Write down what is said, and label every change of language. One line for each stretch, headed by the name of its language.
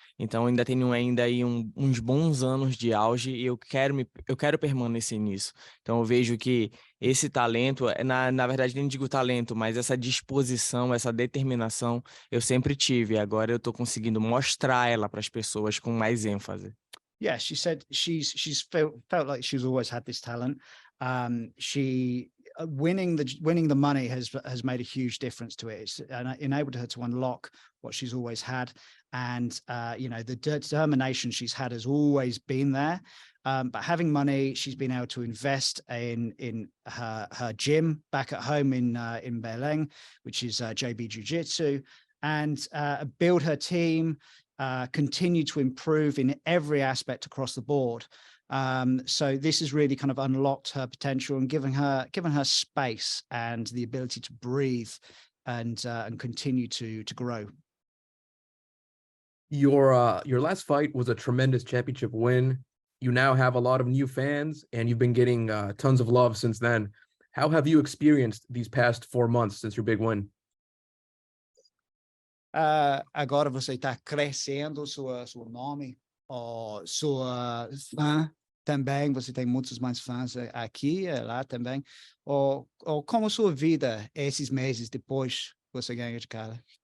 Portuguese: Então, ainda tenho aí uns bons anos de auge e eu quero permanecer nisso. Então, eu vejo que esse talento, na verdade, nem digo talento, mas essa disposição, essa determinação, eu sempre tive. Agora eu estou conseguindo mostrar ela para as pessoas com mais ênfase.
English: Yeah, she said she's felt like she's always had this talent. Winning the money has made a huge difference to it. It's enabled her to unlock what she's always had, and the determination she's had has always been there. But having money, she's been able to invest in her gym back at home in Belém, which is JB Jiu Jitsu, and build her team. Continue to improve in every aspect across the board. So this has really kind of unlocked her potential and given her space and the ability to breathe and continue to grow. Your last fight was a tremendous championship win. You now have a lot of new fans and you've been getting tons of love since then. How have you experienced these past 4 months since your big win?
Portuguese: Agora você está crescendo seu nome, sua fã também, você tem muitos mais fãs aqui e lá também, ou como sua vida esses meses depois você ganha de cara?